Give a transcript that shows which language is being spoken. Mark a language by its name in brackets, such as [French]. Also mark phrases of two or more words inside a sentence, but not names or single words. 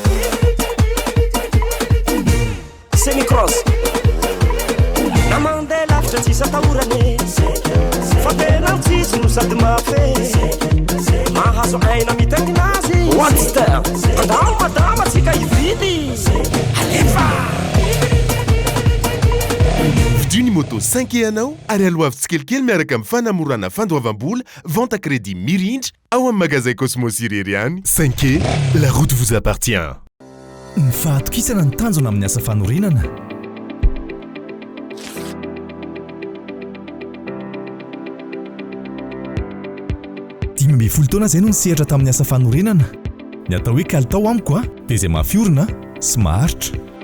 [Malagasy] semicross na mandeha lavitra tsisy atahorany fa tena mitsitsy no sady mafe mahazo aina mitaingina azy watster andao madama tsika ividy alefa Vidiny moto 5 anao ary aloavy tsikelikely miaraka amin'ny fanamorana fandoavam-bola [French] vente à crédit [Malagasy] mirindra ao amin'ny magasin Cosmos irery any. [French] 5 la route vous appartient. [Malagasy] Ny fahatokisana ny tanjona amin'ny asa fanorenana. Dimy amby folo taona izay no nisehatra tamin'ny asa fanorenana. Ny atao hoe kalitao amiko a dia izay mahafiorina sy maharitra.